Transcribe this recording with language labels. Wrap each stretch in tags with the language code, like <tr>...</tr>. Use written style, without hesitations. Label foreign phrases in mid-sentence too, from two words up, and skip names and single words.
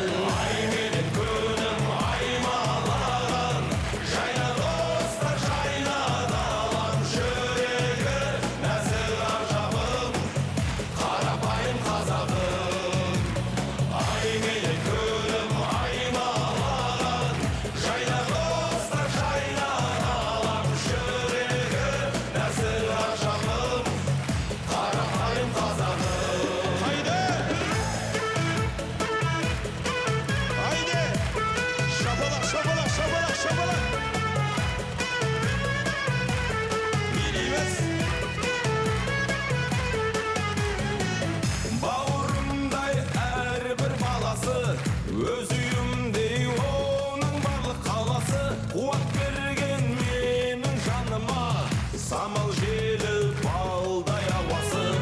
<kk>Ай менен күнім аймалаған, жайна доста жайна далам, жүрегі нәзір ғажабым, қарапайым қазағым. Ай менен күнім аймалаған, жайна доста жайна далам, жүрегі нәзір ғажабым, қарапайым қазағым.</kk> <tr>Haydi! Haydi! Şapalak, şapalak, şapalak, şapalak! Bilmez.</tr> <kk>Бауырымдай әрбір баласы, өз үйімдей оның барлық қаласы, қуат берген менің жаныма, самал желі балдай ауасы.</kk>